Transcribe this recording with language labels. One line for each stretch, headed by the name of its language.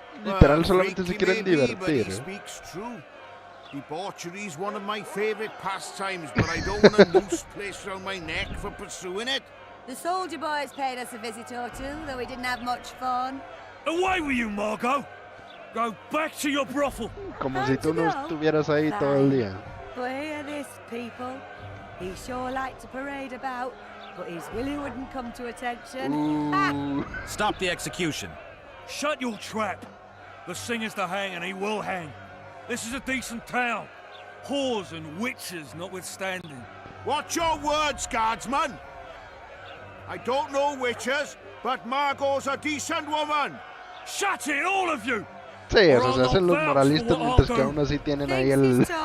Spanish: Literal solamente se quieren divertir.
English: Speaks true. Debauchery's one of my favorite pastimes, but I don't want a noose placed around my neck for pursuing it. The soldier boys paid us a visit or two, though we didn't have much fun. Away with you, Margot! Go back to your brothel!
Spanish: Como si tú no estuvieras ahí todo el día.
English: But hear this, people. He sure liked to parade about, but his willy wouldn't come to attention. Ooh. Stop the execution. Shut your trap! The singer's to hang and he will hang. This is a decent town. Whores and witches notwithstanding. Watch your words, guardsman. I don't know witches, but Margot's a decent woman. Shut it, all of you!
Spanish: Sí, o sea, se hacen los moralistas mientras que aún así tienen ahí el...